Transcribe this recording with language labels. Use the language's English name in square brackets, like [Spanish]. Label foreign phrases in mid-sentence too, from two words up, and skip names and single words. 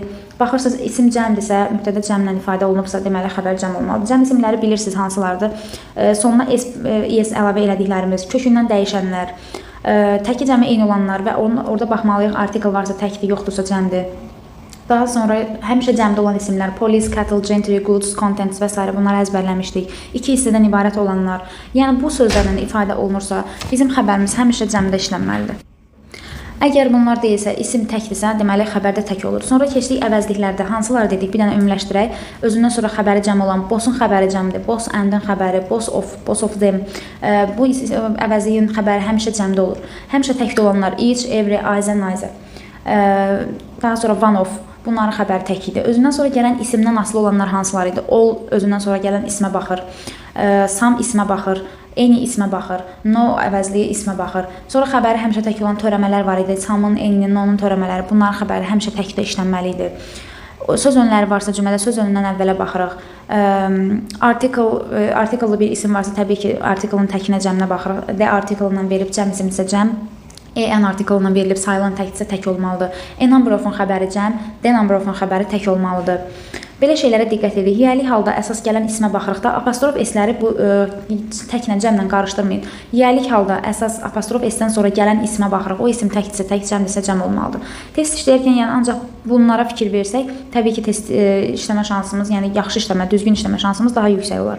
[Azerbaijani] Baxırsınız, isim cəmdirsə, mübtədə cəmlə ifadə olunubsa, deməli xəbər cəm olmalıdır. Cəm isimləri bilirsiniz hansılardır. Sonuna es əlavə elədiklərimiz, kökündən dəyişənlər, təki cəmi eyni olanlar və orada baxmalıyıq, artikel varsa təkdir, yoxdursa cəmdir. Daha sonra həmişə cəmdə olan isimlər, [English] police, cattle, gentry, goods, contents və s. [Azerbaijani] bunları əzbərləmişdik. İki hissədən ibarət olanlar. Yəni, bu sözlərlə ifadə olunursa, bizim xəbərimiz həmişə cəmdə işlənməlidir. Əgər bunlar deyilsə, isim təkdirsə, deməli xəbərdə tək olur. Sonra keçdik əvəzliklərdə. Hansılar dedik? Bir dənə ümumiləşdirək. Özündən sonra xəbəri cəm olan boss'un xəbəri cəmdir. [English] Boss and-in xəbəri, boss of them. [Azerbaijani] Bu əvəzliyin xəbəri həmişə cəmdə olur. Həmişə təkdə olanlar [English] each, every, either, [Azerbaijani] neither. Daha sonra [English] one of. [Azerbaijani] Bunların xəbəri tək idi. Özündən sonra gələn isimdən asılı olanlar hansılar idi? All özündən sonra gələn ismə baxır. Some ismə baxır. Any ismə baxır. No əvəzliyi ismə baxır. Sonra xəbəri həmişə tək olan törəmələr var idi. Some'un, any'nin, no'nun törəmələri. Bunların xəbəri həmişə təkdə işlənməli idi. Söz önləri varsa cümlədə söz önündən əvvələ baxırıq. Article bir isim varsa təbii ki, article'ın təkinə cəminə baxırıq. [English] The article-dan [Azerbaijani] verib cəm isimdirsə cəm. [English] An article-dan [Azerbaijani] verilib sayılan təkdirsə tək olmalıdır. A number of-un xəbəri cəm, [English] the number of-un [Azerbaijani] xəbəri tək olmalıdır. Belə şeylərə diqqət edin. Yiyəlik halda əsas gələn ismə baxırıqda apostrof s-ləri bu təklə cəmlə qarışdırmayın. Yiyəlik halda əsas apostrof s-dən sonra gələn ismə baxırıq. O isim təkdirsə tək, cəmdirsə cəm olmalıdır. Test işləyərkən yəni ancaq bunlara fikir versək, təbii ki, test işləmə şansımız, yəni yaxşı işləmə, düzgün işləmə şansımız daha yüksək olar.